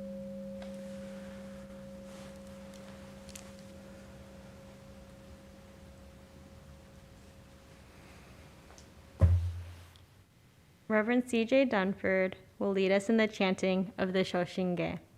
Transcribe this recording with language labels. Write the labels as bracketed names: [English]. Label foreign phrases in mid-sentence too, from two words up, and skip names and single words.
[English] Reverend C.J. Dunford will lead us in the chanting of the Shoshinge.